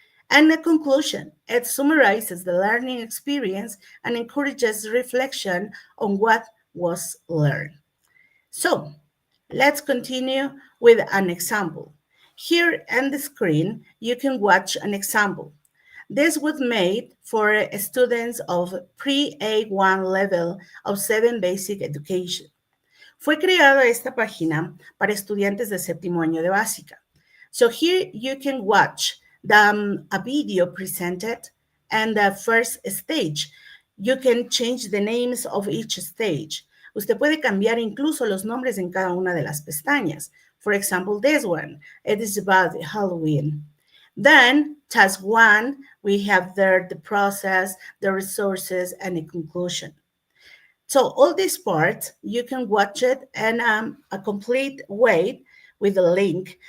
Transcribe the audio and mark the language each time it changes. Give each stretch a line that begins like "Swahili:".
English: And the conclusion, it summarizes the learning experience and encourages reflection on what was learned. So, let's continue with an example. Here on the screen, you can watch an example. This was made for students of pre-A1 level of 7 basic education.
Spanish: Fue creada esta página para estudiantes de séptimo año de básica.
English: So here you can watch a video presented and the first stage. You can change the names of each stage.
Spanish: Usted puede cambiar incluso los nombres en cada una de las pestañas.
English: For example, this one, it is about Halloween. Then, task one, we have there the process, the resources, and the conclusion. So all these parts, you can watch it in a complete way with a link.